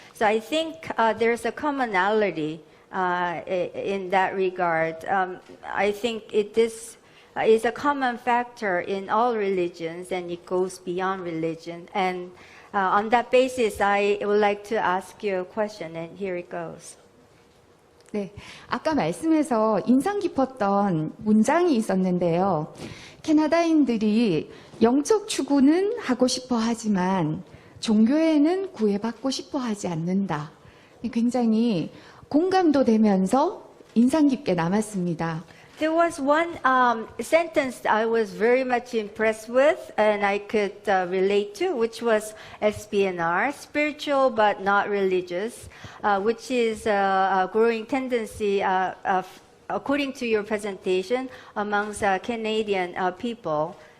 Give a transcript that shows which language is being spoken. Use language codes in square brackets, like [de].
[en] So I think there's a commonality in that regard. I think this is a common factor in all religions, and it goes beyond religion. And on that basis, I would like to ask you a question, and here it goes. [ko] 네, 아까 말씀에서 인상 깊었던 문장이 있었는데요. 캐나다인들이 영적 추구는 하고 싶어 하지만 종교에는 구애받고 싶어 하지 않는다. 굉장히 공감도 되면서 인상 깊게 남았습니다. [en] There was one sentence I was very much impressed with and I could relate to, which was SBNR, spiritual but not religious, which is a growing tendency, according to your presentation, amongst Canadian people.